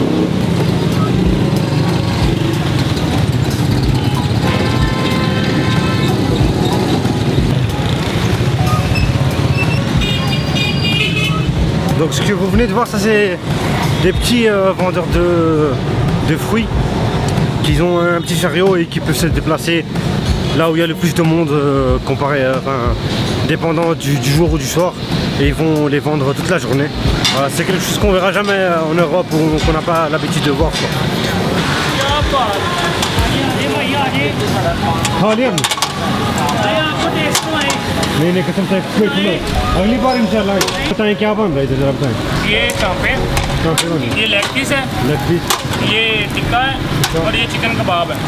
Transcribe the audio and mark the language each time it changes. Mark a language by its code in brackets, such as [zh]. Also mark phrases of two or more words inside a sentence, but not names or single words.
[fr] Donc ce que vous venez de voir, ça c'est des petits vendeurs de fruits qui ont un petit chariot et qui peuvent se déplacer là où il y a le plus de monde comparé, dépendant du jour ou du soir, et ils vont les vendre toute la journée. Voilà, c'est quelque chose qu'on verra jamais en Europe ou qu'on n'a pas l'habitude de voir quoi. [ur] نہیں قسم سے ایکسپیکٹ لو اگلی بار ان شاء اللہ بتائیں کیا بن رہا ہے ادھر ذرا بتائیں یہ کانپے یہ [en] leg piece [ur] है [en] leg piece [ur] یہ ٹکا ہے اور یہ چکن کباب ہے